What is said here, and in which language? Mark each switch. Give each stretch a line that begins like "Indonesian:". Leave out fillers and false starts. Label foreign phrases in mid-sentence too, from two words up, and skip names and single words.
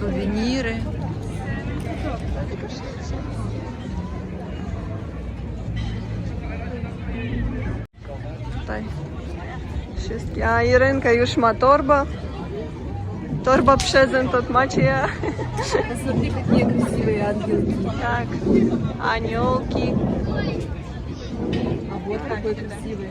Ukrainian: Сувеніри.
Polish: Tutaj wszystkie. A Irynka już ma torbę. Torba prezent od Macieja.
Russian: Посмотри, какие красивые ангелки.
Polish: Tak, aniołki.
Russian: А вот какой красивый.